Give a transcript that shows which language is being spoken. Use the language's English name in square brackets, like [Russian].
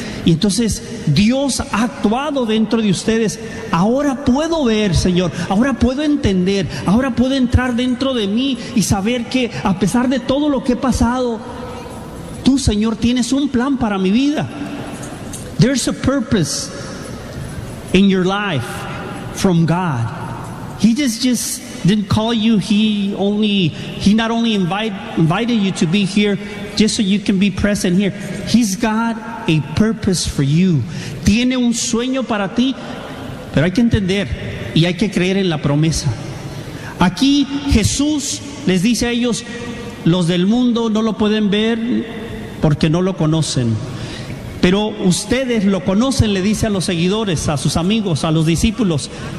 [Spanish] Y entonces Dios ha actuado dentro de ustedes. Ahora puedo ver, Señor, ahora puedo entender, ahora puedo entrar dentro de mí y saber que a pesar de todo lo que he pasado, tú, Señor, tienes un plan para mi vida. [English] There's a purpose in your life from God. He just didn't call you. He not only invited you to be here just so you can be present here. He's got a purpose for you. [Spanish] Tiene un sueño para ti, pero hay que entender y hay que creer en la promesa. Aquí Jesús les dice a ellos, los del mundo no lo pueden ver porque no lo conocen. Pero ustedes lo conocen, le dice a los seguidores, a sus amigos, a los discípulos.